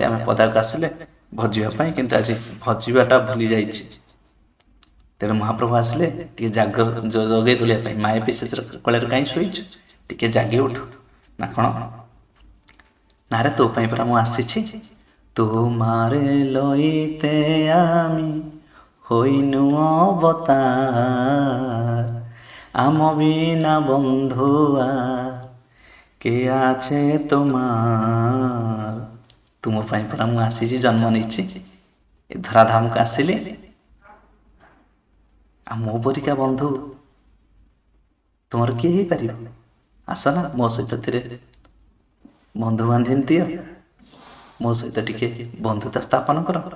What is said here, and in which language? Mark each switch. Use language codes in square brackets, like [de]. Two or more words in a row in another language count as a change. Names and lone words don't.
[or] ଆମେ ପଦାକୁ ଆସିଲେ ଭଜିବା ପାଇଁ, କିନ୍ତୁ ଆଜି ଭଜିବାଟା ଭୁଲି ଯାଇଛି। ତେଣୁ ମହାପ୍ରଭୁ ଆସିଲେ ଟିକେ ଜଗେଇ ତୁଳିବା ପାଇଁ। ମାୟା ପିଶାଚର କୋଳରେ କାହିଁ ଶୋଇଛୁ? ଟିକେ ଜାଗି ଉଠୁ। ନା କ'ଣ? ନାରେ ତୋ ପାଇଁ ପରା ମୁଁ ଆସିଛି। [bn] তোমারে লইতে আমি হইনু অবতার আম বিনা বন্ধুয়া কে আছে তোমার। [or] ତୁମ ପାଇଁ ପରା ମୁଁ ଆସିଛି, ଜନ୍ମ ନେଇଛି, ଏ ଧରାଧାମକୁ ଆସିଲି। ଆଉ ମୋ ପରିକା ବନ୍ଧୁ ତୁମର କିଏ ହେଇପାରିବ? ଆସ ନା ମୋ ସହିତ ଥିରେ ବନ୍ଧୁ ବାନ୍ଧିନି ଦିଅ, ମୋ ସହିତ ଟିକେ ବନ୍ଧୁତା ସ୍ଥାପନ କର।